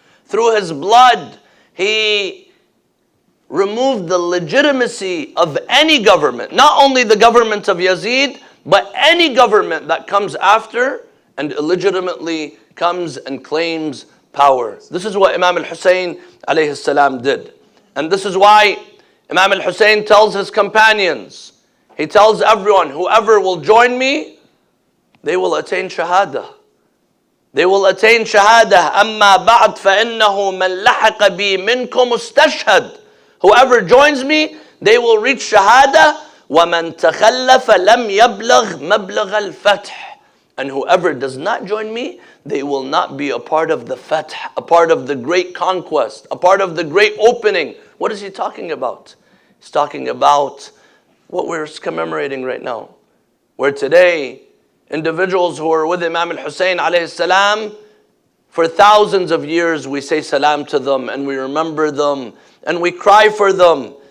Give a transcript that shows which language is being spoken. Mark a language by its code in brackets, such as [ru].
[en] Through his blood, he removed the legitimacy of any government, not only the government of Yazid, but any government that comes after and illegitimately comes and claims power. This is what Imam al-Hussein alayhi salam did. And this is why Imam al-Hussein tells his companions, he tells everyone, whoever will join me, they will attain shahada. They will attain shahada. [ar] أما بعد فإنه من لحق بي منكم استشهد. [en] Whoever joins me, they will reach shahada. [ar] ومن تخلف لم يبلغ مبلغ الفتح. [en] And whoever does not join me, they will not be a part of the fath, a part of the great conquest, a part of the great opening. What is he talking about? He's talking about what we're commemorating right now. Where today, individuals who are with Imam al-Hussein alayhi salam, for thousands of years we say salam to them and we remember them and we cry for them.